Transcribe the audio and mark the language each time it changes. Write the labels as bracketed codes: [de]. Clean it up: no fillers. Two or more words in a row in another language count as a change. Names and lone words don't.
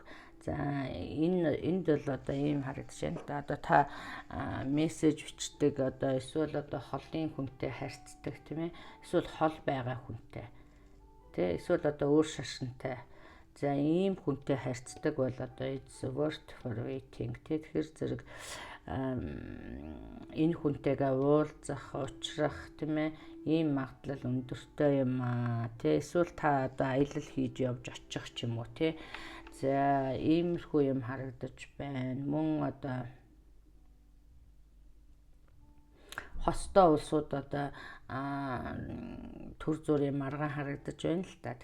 [mn] За энд бол одоо ийм харагдаж байна. Одоо та мессеж бичдэг одоо эсвэл одоо холын хүнтэй харьцдаг тийм ээ. Эсвэл хол байгаа хүнтэй. Тэ эсвэл одоо өөр шашинтай. За ийм хүнтэй харьцдаг бол одоо [en] it's worth for waiting. [mn] Тэгэхээр зэрэг энэ хүнтэйгээ уулзах, уулзрах тийм ээ ийм магадлал өндөртэй юм аа. Тэ эсвэл та одоо аялал хийж явж очих ч юм уу тий. За иймэрхүү юм харагдаж байна. Мөн одоо хостой улсууд одоо төр зүрийн маргаан харагдаж байна л та.